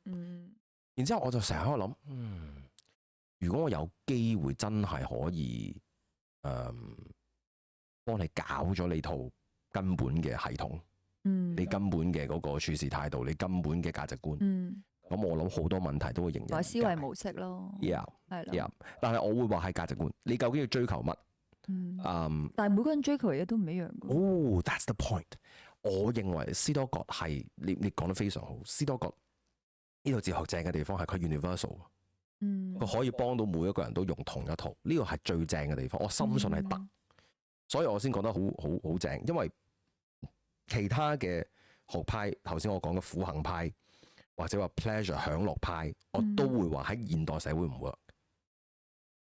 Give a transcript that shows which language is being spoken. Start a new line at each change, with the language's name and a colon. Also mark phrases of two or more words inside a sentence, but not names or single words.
Cantonese: 然之後我就成日喺度諗，如果我有機會真係可以幫你搞咗你套根本嘅系統，你根本嘅嗰個處事態度，你根本嘅價值觀，咁我諗好多問題都會迎刃而解。思維模式咯，係咯。但係我會話係價值觀，你究竟要追求乜？但係每個人追求嘅嘢都唔一樣。
English: That's the point。
Cantonese: 我認為斯多葛係你講得非常好。斯多葛呢套哲學正嘅地方係佢 universal，佢可以幫到每一個人都用同一套，呢個係最正嘅地方。我深信係得，所以我先講得好正。因為其他嘅學派，頭先我講嘅苦行派或者話 pleasure 享樂派，我都會話喺現代社會唔 work。